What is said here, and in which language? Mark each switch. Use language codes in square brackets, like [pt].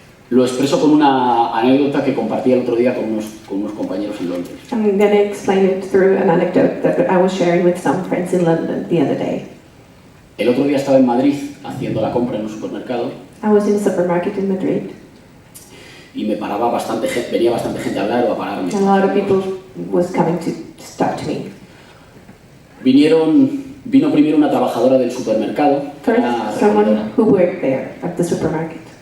[es] Lo expreso con una anécdota que compartí el otro día con unos compañeros en Londres. [en] I'm going to explain it through an anecdote that I was sharing with some friends in London the other day. [es] El otro día estaba en Madrid haciendo la compra en un supermercado. [en] I was in a supermarket in Madrid. [es] Y me paraba venía bastante gente a hablar o a pararme. [en] A lot of people was coming to talk to me. [es] Vino primero una trabajadora del supermercado. [en] First, someone who worked there at the supermarket.